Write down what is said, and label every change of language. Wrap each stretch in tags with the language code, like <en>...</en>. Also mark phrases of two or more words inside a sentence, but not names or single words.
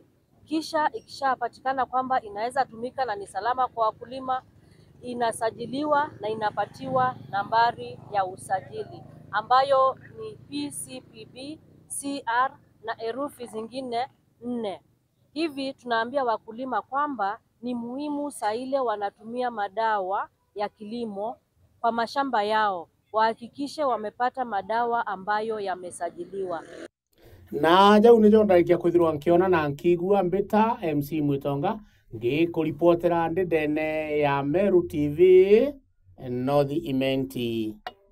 <sw>Kisha ikishapatikana kwamba inaweza tumika na ni salama kwa wakulima, inasajiliwa na inapatiwa nambari ya usajili ambayo ni PCPB, CR na herufi zingine 4. Hivi tunaambia wakulima kwamba ni muhimu saa ile wanatumia madawa ya kilimo kwa mashamba yao wahakikishe wamepata madawa ambayo yamesajiliwa.</sw> <mer>Na jau nijo ndarikia kwithirwa nkiona na nkigua mbita MC Mutonga ngikuripotera ndene ya Meru TV North Imenti.</mer>